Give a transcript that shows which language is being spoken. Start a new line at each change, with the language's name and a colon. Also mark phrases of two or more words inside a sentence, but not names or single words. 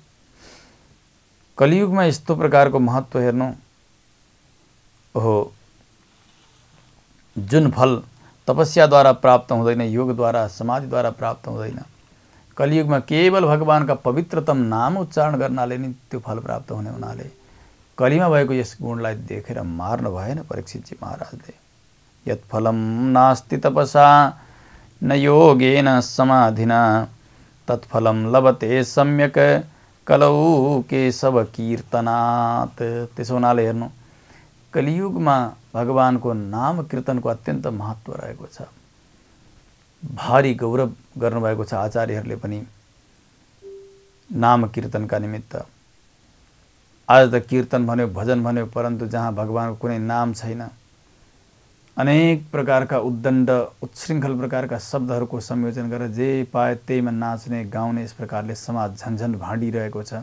Nepali: कलियुगमा यस्तो प्रकारको महत्त्व हेर्नु, ओहो, जुन फल तपस्याद्वारा प्राप्त हुँदैन, योगद्वारा समाधिद्वारा प्राप्त हुँदैन, कलियुगमा केवल भगवानका पवित्रतम नाम उच्चारण गर्नाले नि त्यो फल प्राप्त हुने हुनाले कलीमा भएको यस गुणलाई देखेर मार्नु भएन परीक्षितजी महाराजले।
Sanskrit: यत् फलम नास्ति तपसा न योगेन समाधिना तत्फलम लभते सम्यक कलौ केशव कीर्तनात्।
Nepali: त्यसो हुनाले हेर्नु, कलियुगमा भगवानको नाम कीर्तनको अत्यन्त महत्त्व रहेको छ। भारी गौरव गर्नुभएको छ आचार्यहरूले पनि नाम कीर्तनका निमित्त। आज त कीर्तन भन्यो, भजन भन्यो, परन्तु जहाँ भगवानको कुनै नाम छैन, अनेक प्रकारका उद्दण्ड उच्छृङ्खल प्रकारका शब्दहरूको संयोजन गरेर जे पाए त्यहीमा नाच्ने गाउने, यस प्रकारले समाज झन्झन भाँडिरहेको छ।